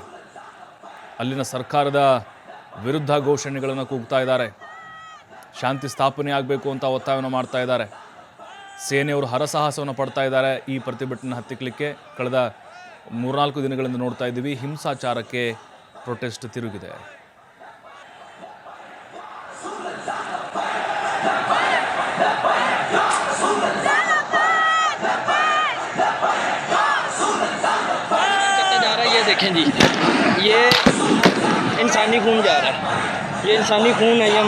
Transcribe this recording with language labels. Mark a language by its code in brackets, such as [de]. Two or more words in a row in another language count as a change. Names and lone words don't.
[kn] ಅಲ್ಲಿನ ಸರ್ಕಾರದ ವಿರುದ್ಧ ಘೋಷಣೆಗಳನ್ನು ಕೂಗ್ತಾ ಇದ್ದಾರೆ. ಶಾಂತಿ ಸ್ಥಾಪನೆ ಆಗಬೇಕು ಅಂತ ಒತ್ತಾಯವನ್ನು ಮಾಡ್ತಾ ಇದ್ದಾರೆ. ಸೇನೆಯವರು ಹರಸಾಹಸವನ್ನು ಪಡ್ತಾ ಇದ್ದಾರೆ ಈ ಪ್ರತಿಭಟನೆ ಹತ್ತಿಕ್ಕಲಿಕ್ಕೆ. ಕಳೆದ 3-4 ದಿನಗಳಿಂದ ನೋಡ್ತಾ ಇದ್ದೀವಿ, ಹಿಂಸಾಚಾರಕ್ಕೆ ಪ್ರೊಟೆಸ್ಟ್ ತಿರುಗಿದೆ. [hi] ये देखें जी, ये इंसानी खून जा रहा है, ये इंसानी खून है।